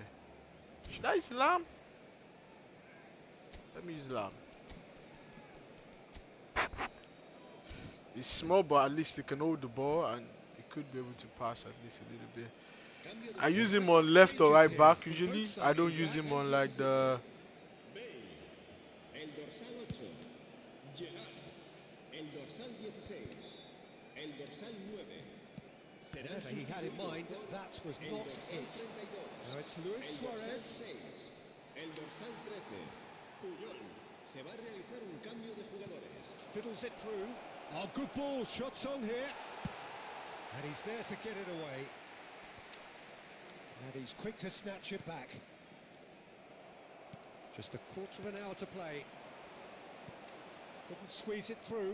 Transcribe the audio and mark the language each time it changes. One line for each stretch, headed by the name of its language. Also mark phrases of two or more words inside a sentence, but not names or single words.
English: Should I use Lamb? Let me use Lamb. It's small, but at least he can hold the ball and he could be able to pass at least a little bit. I use him on left or right back usually. I don't use him on like the...
Spanish: El dorsal 8, Gerard. El dorsal 16, el dorsal 9.
English: Whatever he had in mind, that was not it. Now it's Luis Suarez.
Spanish: El dorsal 13, Puyol. Se va a realizar un cambio de jugadores.
English: Fiddles it through. Oh, good ball, shots on here. And he's there to get it away. And he's quick to snatch it back. Just a quarter of an hour to play. Couldn't squeeze it through.